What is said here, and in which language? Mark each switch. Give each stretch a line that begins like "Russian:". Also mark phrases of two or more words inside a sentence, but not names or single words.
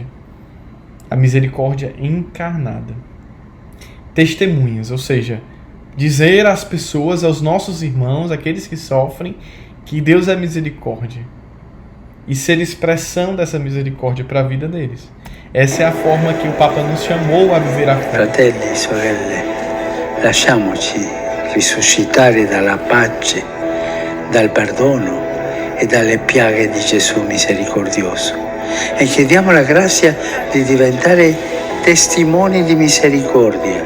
Portuguese: A misericórdia encarnada. Testemunhas, ou seja, dizer às pessoas, aos nossos irmãos, aqueles que sofrem, que Deus é misericórdia. E ser expressão dessa misericórdia para a vida deles. Essa é a forma que o Papa nos chamou a viver a fé.
Italian: Fratelli, sorelle, lasciamoci risuscitare dalla pace, dal perdono e dalle piaghe di Gesù misericordioso. E chiediamo la grazia di diventare testimoni di misericordia.